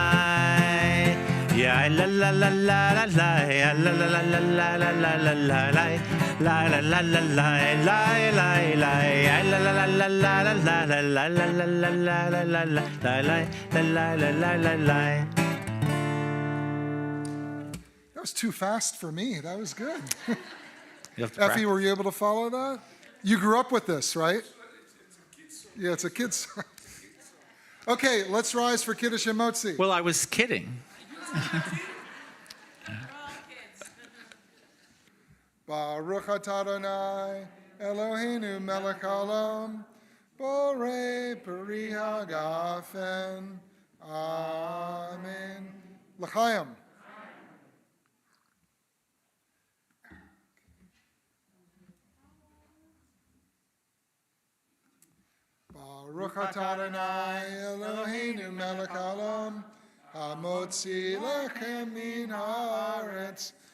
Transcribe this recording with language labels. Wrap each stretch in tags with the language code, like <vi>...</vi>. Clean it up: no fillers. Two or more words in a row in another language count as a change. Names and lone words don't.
<en>Ya la la la la la la. Ya la la la la la la la la la. La la la la la la la la. Ya la la la la la la la la la la la la la la la la la. That was too fast for me. That was good. You have to Effie, practice. were you able to follow that? You grew up with this, right? Yeah, it's a kid's song. Okay, let's rise for Kiddush and Motzi. Well, I was kidding.</en> <he>ברוך אתה אדוני אלוהינו מלך העולם בורא פרי הגפן. אמן. לחיים. ברוך אתה אדוני אלוהינו מלך העולם, המוציא לחם מן הארץ.</he>